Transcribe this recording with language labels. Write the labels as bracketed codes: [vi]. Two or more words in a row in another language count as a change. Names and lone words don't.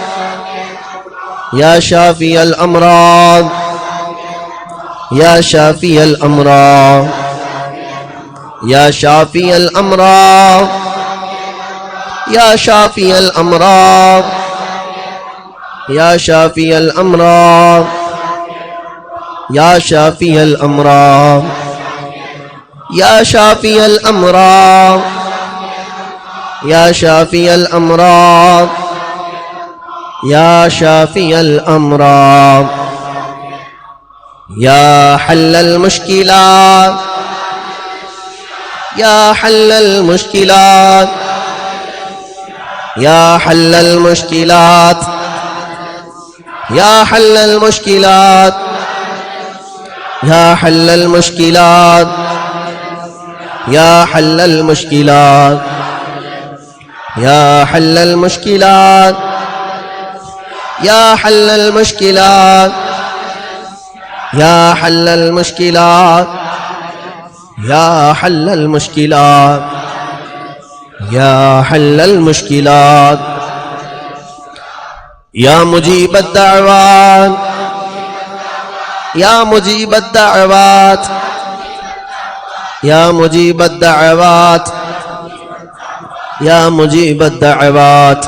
[ar] یا شافی الامراض یا شافی الامراض یا شافی الامراض یا شافی الامراض یا شافی الامراض یا شافی الامراض یا شافی الامراض یا شافی الامراض یا شافی الامراض یا حل المشکلات یا حل المشکلات یا حل المشکلات یا حل المشکلات یا حل المشکلات یا حل المشکلات یا حل المشکلات یا حل المشکلات یا حل المشکلات یا حل المشکلات یا حل المشکلات یا مجیب الدعوات یا مجیب الدعوات یا مجیب الدعوات یا مجیب الدعوات